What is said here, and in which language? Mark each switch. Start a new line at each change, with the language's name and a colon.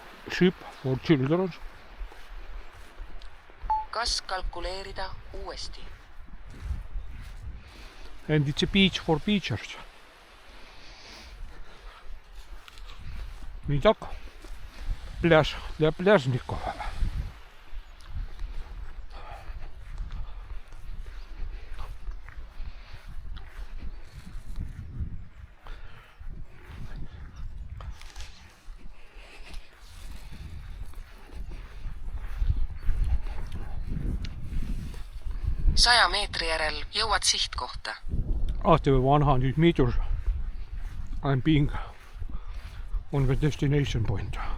English: Ship for children.
Estonian: Kas kalkuleerida uuesti?
English: And it's a beach for beachers.
Russian: И так, пляж для пляжников.
Estonian: Saja meetri järel jõuad sihtkohta.
English: After 100 meters, I'm being on the destination point.